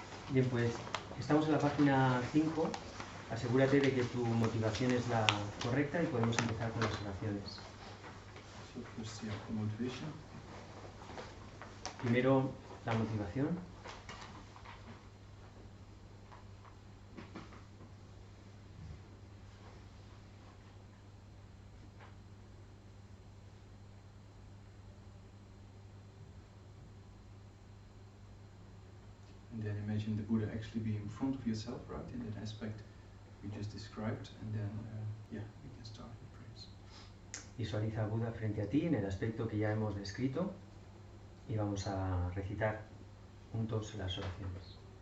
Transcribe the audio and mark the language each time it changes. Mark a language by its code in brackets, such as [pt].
[es] Bien, pues estamos en la página 5. Asegúrate de que tu motivación es la correcta y podemos empezar con las oraciones. [en] So first, yeah, the motivation. [es] Primero, la motivación. [en] And then imagine the Buddha actually being in front of yourself, right, in that aspect we just described, and then, yeah, we can start with prayers. [es] Visualiza a Buda frente a ti en el aspecto que ya hemos descrito y vamos a recitar juntos las oraciones.